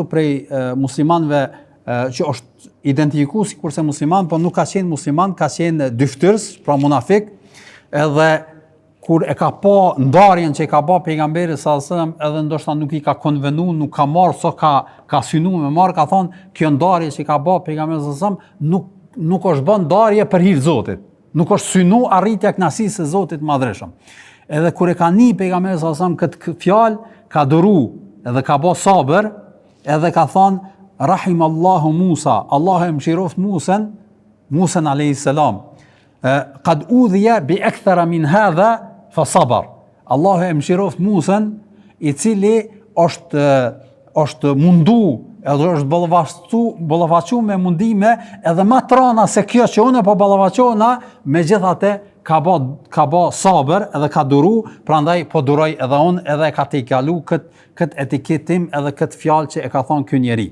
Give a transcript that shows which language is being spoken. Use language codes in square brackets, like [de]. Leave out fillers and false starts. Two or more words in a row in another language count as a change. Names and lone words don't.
[sq] prej muslimanëve që është identifikuar sikurse musliman, por nuk ka qenë musliman, ka qenë dyftërs, pra munafik, edhe kur e ka pa ndarjen që i ka pa pejgamberi [ar] صَلَّى اللَّهُ عَلَيْهِ وَسَلَّمَ, [sq] edhe ndoshta nuk i ka konvenu, nuk ka marrë ka synu me marrë, ka thonë, kjo ndarje që i ka pa pejgamberi [ar] صَلَّى اللَّهُ عَلَيْهِ وَسَلَّمَ [sq] nuk është bën ndarje për hir Zotit. Nuk është synu arritja kënaqësisë së Zotit madhreshëm. Edhe kur e ka ni pejgamberi [ar] صَلَّى اللَّهُ عَلَيْهِ وَسَلَّمَ [sq] këtë fjalë, ka duru edhe ka bë sabër, edhe ka thonë rahimallahu Musa, Allahu e mëshiroft Musen [ar] عَلَيْهِ السَّلَامُ. قَدْ أُوذِيَ بِأَكْثَرَ مِنْ هَذَا فَصَبَرَ. [sq] Allahu e mëshiroft Musen, i cili është mundu, edhe është ballavaçu me mundime, edhe më trona se kjo që unë po ballavaçona, megjithatë ka bë sabër edhe ka duru, prandaj po duroj edhe unë, edhe ka të kalu kët etiketim edhe kët fjalë që e ka thonë ky njeri.